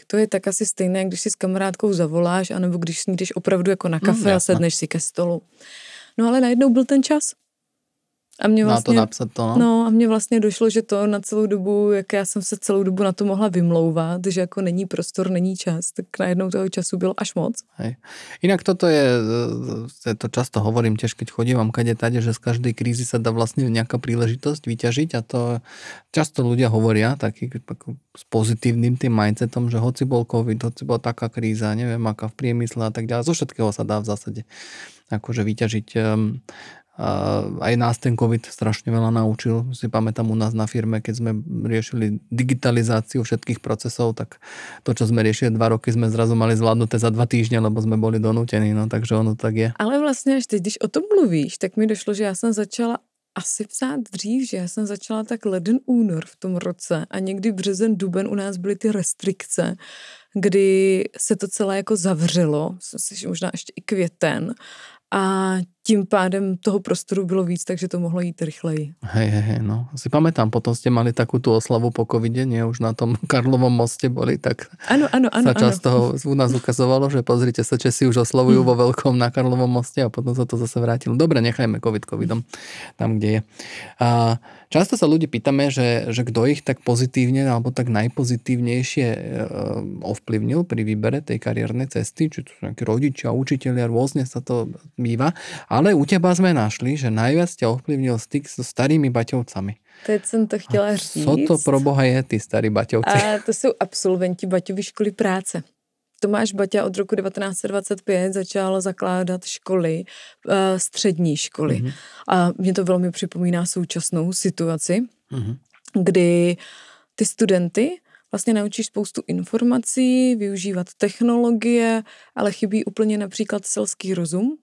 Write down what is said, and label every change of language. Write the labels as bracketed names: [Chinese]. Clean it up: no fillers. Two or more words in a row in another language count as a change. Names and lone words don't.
[Czech] To je tak asi stejné, když si s kamarádkou zavoláš, anebo když snídeš opravdu jako na kafe a sedneš si ke stolu. No ale najednou byl ten čas. A mě vlastně, na to napsat to, no. No a mně vlastně došlo, že to na celou dobu, jak já jsem se celou dobu na to mohla vymlouvat, že jako není prostor, není čas, tak najednou toho času bylo až moc. [Slovak] Hej. Inak toto to často hovorím tiež, keď chodím kade tade, že z každej krízy sa dá vlastne nejaká príležitosť vyťažiť a to často ľudia hovoria taký s pozitívnym tým mindsetom, že hoci bol COVID, hoci bola taká kríza, neviem aká v priemysle a tak ďalej, zo všetkého sa dá v zásade akože vyťažiť. Aj nás ten COVID strašne veľa naučil. Si pamätám u nás na firme, keď sme riešili digitalizáciu všetkých procesov, tak to, čo sme riešili 2 roky, sme zrazu mali zvládnuté za 2 týždne, lebo sme boli donútení, no takže ono tak je. [Czech] Ale vlastně až teď, když o tom mluvíš, tak mi došlo, že já jsem začala asi psát dřív, že já jsem začala tak leden, únor v tom roce a někdy březen, duben u nás byly ty restrikce, kdy se to celé jako zavřelo, myslím si, že možná ještě i květen, a tím pádem toho prostoru bylo víc, takže to mohlo jít rychleji. [Slovak] Hej, no. Si pamätám, potom ste mali takú tú oslavu po covide, nie? Už na tom Karlovom moste boli, tak [Czech] ano, [Slovak] sa často u nás ukazovalo, že pozrite sa, Česi už oslavujú vo veľkom na Karlovom moste a potom sa to zase vrátilo. Dobre, nechajme covidom tam, kde je. A často sa ľudí pýtame, že kto ich tak pozitívne alebo tak najpozitívnejšie ovplyvnil pri výbere tej kariérnej cesty, či to sú nejakí rodičia, učitelia, rôzne sa to býva. Ale u teba sme našli, že najviac ťa ovplyvnil styk so starými Baťovcami. [Czech] Teď jsem to chtěla říct. Co to pro boha je, ty starý Baťovci? A to jsou absolventi Baťovy školy práce. Tomáš Baťa od roku 1925 začal zakládat školy, střední školy. Mm-hmm. A mě to velmi připomíná současnou situaci, kdy ty studenty vlastně naučíš spoustu informací, využívat technologie, ale chybí úplně například selský rozum.